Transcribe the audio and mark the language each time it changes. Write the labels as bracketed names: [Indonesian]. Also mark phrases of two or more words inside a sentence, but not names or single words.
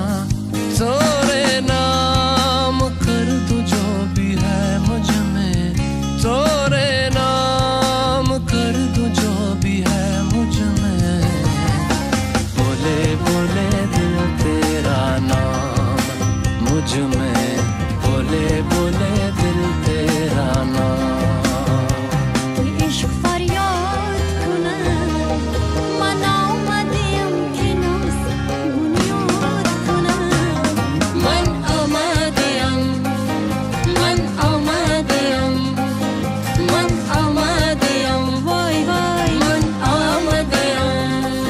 [Hindi] तेरे नाम कर दो जो भी है मुझ में, तेरे नाम कर दो जो भी है मुझ में। बोले बोले दिल तेरा नाम मुझ में, बोले बोले दिल तेरा नाम। [Persian] عشق فریاد کنم من آمدیم که ناز بنیاد کنم. من آمدیم، من آمدیم، من آمدیم، وای وای من آمدیم.